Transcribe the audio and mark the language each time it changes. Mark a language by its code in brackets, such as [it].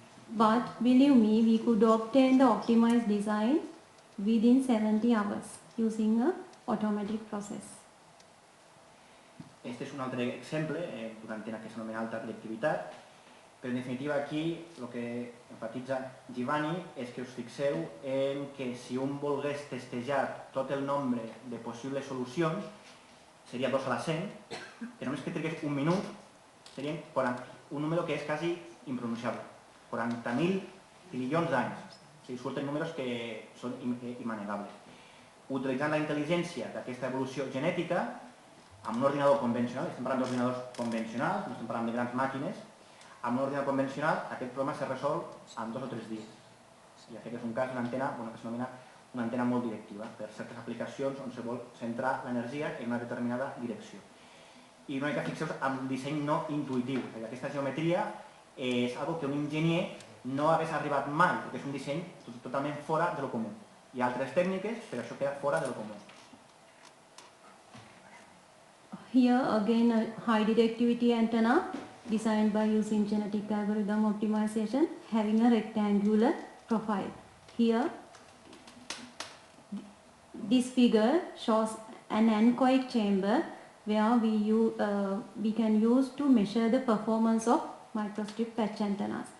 [en] But believe me, we could obtain the optimized design within 70 hours using an automatic process. [ca] Este és un altre exemple d'una antena que s'anomena alta directivitat, però en definitiva aquí el que enfatitza Giovanni és que us fixeu en que si un volgués testejar tot el nombre de possibles solucions seria 2 a la 100, que només que trigués un minut seria un número que és quasi impronunciable, 40.000 trilions d'anys. O sigui, surten números que són immanegables. Utilitzant la intel·ligència d'aquesta evolució genètica, amb un ordinador convencional, estem parlant d'ordinadors convencionals, no estem parlant de grans màquines, amb un ordinador convencional aquest problema se resol en 2 o 3 dies. I aquest és un cas d'una antena que s'anomena una antena molt directiva, per certes aplicacions on se vol centrar l'energia en una determinada direcció. I una mica fixeu-vos en un disseny no intuïtiu. Aquesta geometria és una que un enginyer no hagués arribat mai, perquè és un disseny totalment fora de lo comú. Hi ha altres tècniques, però això queda fora de lo comú. [en] Here again a high directivity antenna designed by using genetic algorithm optimization having a rectangular profile. Here this figure shows an anechoic chamber where we can use to measure the performance of microstrip patch antennas.